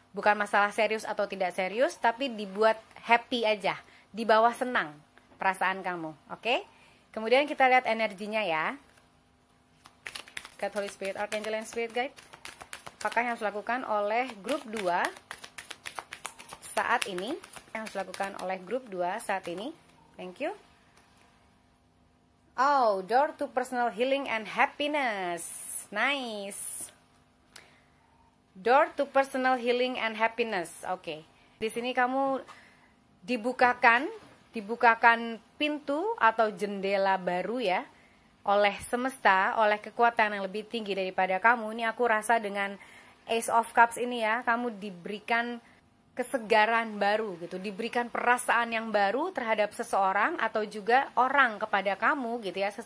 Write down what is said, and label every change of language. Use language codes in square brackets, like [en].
[id] Bukan masalah serius atau tidak serius, tapi dibuat happy aja, dibawa senang perasaan kamu, oke? Kemudian kita lihat energinya ya. [en] God, Holy Spirit, Archangel, and Spirit Guide. [id] Apakah yang harus dilakukan oleh grup 2 saat ini? Yang harus dilakukan oleh grup 2 saat ini? [en] Thank you. Oh, door to personal healing and happiness. Nice. Door to personal healing and happiness. Oke. [id] Di sini kamu dibukakan pintu atau jendela baru ya, oleh semesta, oleh kekuatan yang lebih tinggi daripada kamu. Ini aku rasa dengan Ace of Cups ini ya, kamu diberikan kesegaran baru gitu, diberikan perasaan yang baru terhadap seseorang atau juga orang kepada kamu gitu ya.